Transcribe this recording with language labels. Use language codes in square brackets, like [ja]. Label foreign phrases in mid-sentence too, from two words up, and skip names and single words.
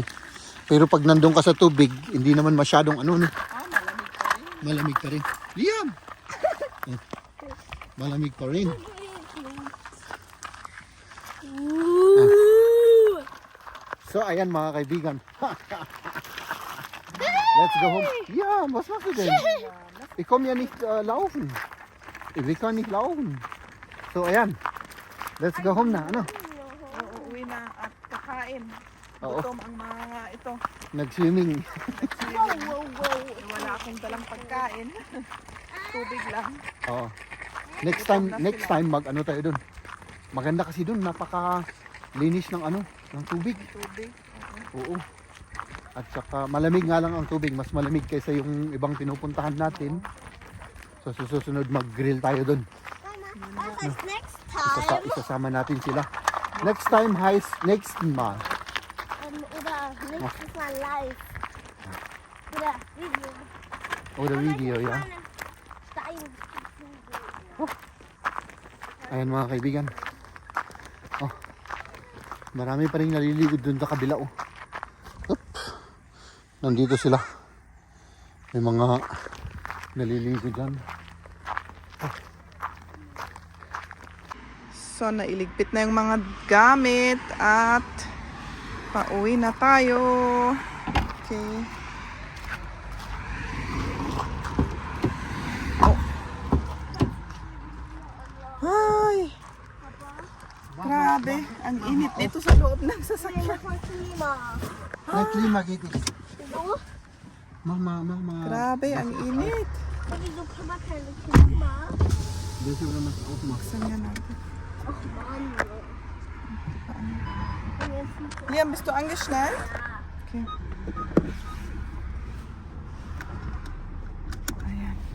[tl] Pero pag nandun ka sa tubig, hindi naman masyadong malamig pa rin. Malamig pa rin. Liam! Malamig pa rin. So, ayan mga kaibigan. [en] Let's go home. [de] Ja, was machst du denn? Ich komme ja nicht laufen. Wir können nicht laufen. [tl] So, ayan. [en] Let's go home na. [tl] Uuwi na at kakain. Oo. Gutom ang mga ito. Nag-swimming. Wala akong dalang pagkain. Tubig lang. Oo. [en] Next time [tl] tayo dun. Maganda kasi dun, napaka-linis ng ng tubig. Tubig. Oo. At saka malamig nga lang ang tubig, mas malamig kaysa yung ibang pinupuntahan natin. So susunod mag-grill tayo dun. [de] Was heißt [en] next time? [tl] Isasama natin sila. [en] Next time [de] heißt nächsten Mal. Oder nächstes Mal live. Oder Video. Oder video, ja. Stein. [tl] Ayan mga kaibigan. Oh. Marami pa rin naliligod dun sa kabila, oh. Oop. Nandito sila. May mga naliligo dyan. So, nailigpit na yung mga gamit at pauwi na tayo. Okay. Oh. Ay! Grabe, ang init dito sa loob ng sasakyan. [de] May klima geht es. Mama. [tl] Grabe, ang init. [de] Wieso kann man keine Klima? [tl] Dito na mas aufmachen. Buksan nga natin. [de] Ach Mann. Liam, bist du angeschnallt? [tl] Okay. Ayan.